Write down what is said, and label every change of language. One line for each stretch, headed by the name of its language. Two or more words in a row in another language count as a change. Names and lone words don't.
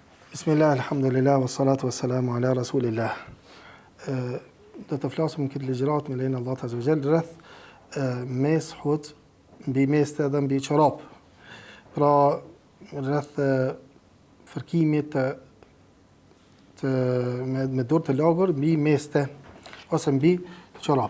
Arabic: بسم الله، الحمد لله، والصلاة والسلام على رسول الله.
Albanian: Do të flasim këtë ligjërat me lejen e Allahut
Arabic: عز وجل
Albanian: rreth meshut mbi meste dhe mbi çorap. Pra rreth fërkimit me dorë të lagur mbi meste ose mbi çorap.